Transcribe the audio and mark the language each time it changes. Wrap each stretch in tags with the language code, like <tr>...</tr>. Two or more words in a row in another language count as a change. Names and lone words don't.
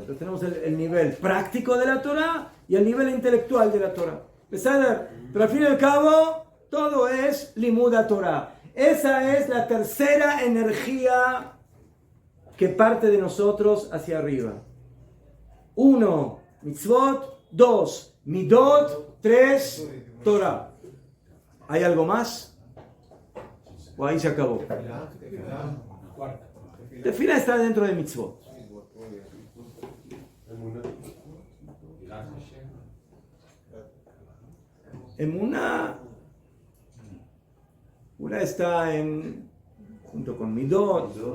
<es>Entonces, tenemos el nivel práctico de la Torah y el nivel intelectual de la Torah. Pero al fin y al cabo, todo es</es> <he>לימודא תורה.</he> <es>Esa es la tercera energía que parte de nosotros hacia arriba. 1, mitzvot. 2, midot. 3, Torah. ¿Hay algo más? ¿O ahí se acabó? Tefila está dentro de mitzvot. Emuná está junto con midot.</es>